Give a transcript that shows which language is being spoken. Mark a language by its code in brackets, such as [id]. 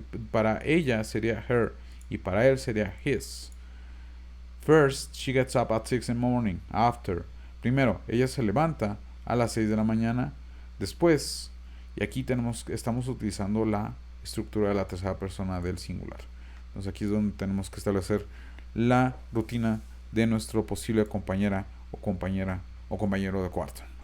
[es] Para ella sería her y para él sería his. [en] First, she gets up at 6 in the morning. [es] After, primero, ella se levanta a las 6 de la mañana. Después, y aquí estamos utilizando la estructura de la tercera persona del singular. Entonces aquí es donde tenemos que establecer la rutina de nuestro posible compañera o compañero de cuarto.